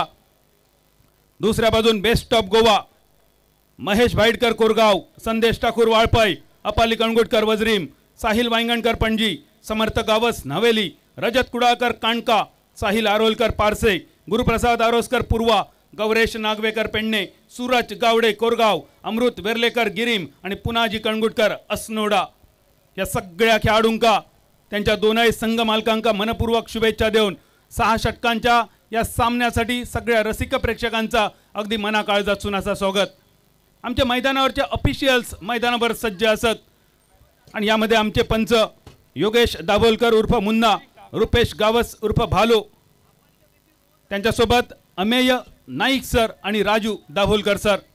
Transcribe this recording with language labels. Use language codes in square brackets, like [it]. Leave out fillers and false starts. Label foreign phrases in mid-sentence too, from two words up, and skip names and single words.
[mr] दुसऱ्या बाजून बेस्ट ऑफ गोवा महेश भाईडकर कोरगाव, संदेश ठाकूर वाळपई, अपाली कणगुटकर वजरीम, साहिल वांगणकर पणजी, समर्थ गावस नवेली, रजत कुडाळकर काणका, साहिल आरोलकर पारसे, गुरुप्रसाद आरोसकर पूर्वा, गौरेश नागवेकर पेडणे, सूरज गावडे कोरगाव, अमृत वेर्लेकर गिरीम आणि पुनाजी कणगुटकर अस्नोडा. या सगळ्या खेळाडूंका त्यांच्या दोनही संघ मालकांका मनपूर्वक शुभेच्छा देऊन 6 षटकांच्या या सामन्यासाठी सगळ्या रसिक प्रेक्षकांचा अगदी मनाकाळजातून असा स्वागत. आमच्या मैदानावरचे ऑफिशियल्स मैदानावर सज्ज असत आणि यामध्ये आमचे पंच योगेश दाभोलकर उर्फ मुन्ना, रुपेश गावस उर्फ भालो, त्यांच्यासोबत अमेय नाईक सर आणि राजू दाभोलकर सर.